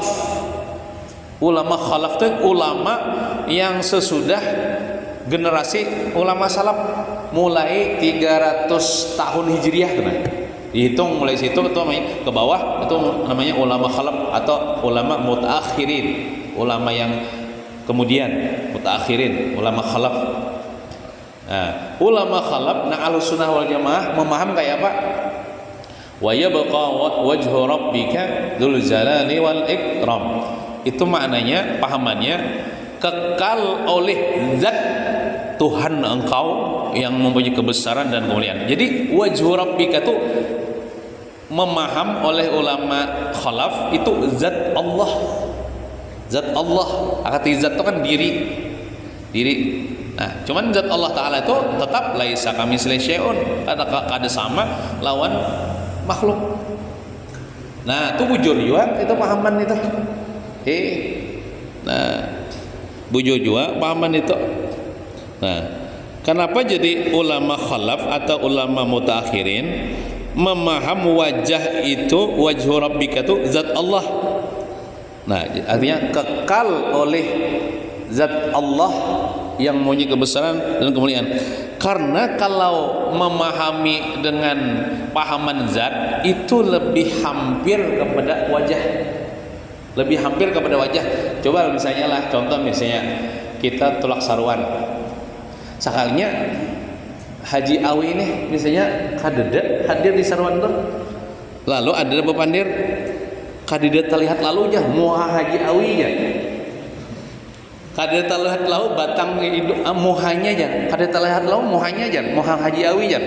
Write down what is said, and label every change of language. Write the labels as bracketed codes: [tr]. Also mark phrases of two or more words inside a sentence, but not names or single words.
[id] Ulama khalaf itu ulama yang sesudah generasi ulama salaf, mulai 300 tahun Hijriah kan. Dihitung mulai situ itu ke bawah itu namanya ulama khalaf atau ulama mutaakhirin, ulama yang kemudian, mutaakhirin, ulama khalaf. [bjn] Nah, ulama khalaf na Ahlus Sunnah wal Jamaah memaham kayak apa? [ar] Wa yabqa wajhu rabbika dzul jalali wal ikram. [bjn] Itu maknanya, pahamannya kekal oleh zat Tuhan engkau yang mempunyai kebesaran dan kemuliaan. Jadi [ar] wajhu rabbika [bjn] itu memaham oleh ulama khalaf itu zat Allah. [id] Zat Allah, arti zat itu kan diri. Nah, cuman zat Allah Ta'ala itu tetap [ar] laisa kamitslihi syai'un, [bjn] kada sama lawan makhluk. Nah, itu bujur juga itu pahaman itu. Nah, bujur juga pahaman itu. Nah, kenapa jadi ulama khalaf atau ulama mutaakhirin memaham wajah itu, [ar] wajhu rabbika [bjn] itu zat Allah. Nah, artinya kekal oleh zat Allah yang mempunyai kebesaran dan kemuliaan. [id] Karena kalau memahami dengan pahaman zat itu lebih hampir kepada wajah. Lebih hampir kepada wajah. [bjn] Coba misalnya lah, contoh misalnya kita tulak saruan. Sekalinya Haji Awi ini misalnya kadeda hadir di saruan itu. Lalu ada bepandir kadeda terlihat lalu aja muha Haji Awi ya. Kada terlihat lau batang hidup muhanya aja, kada terlihat lau muhanya aja, muha Haji Awi aja.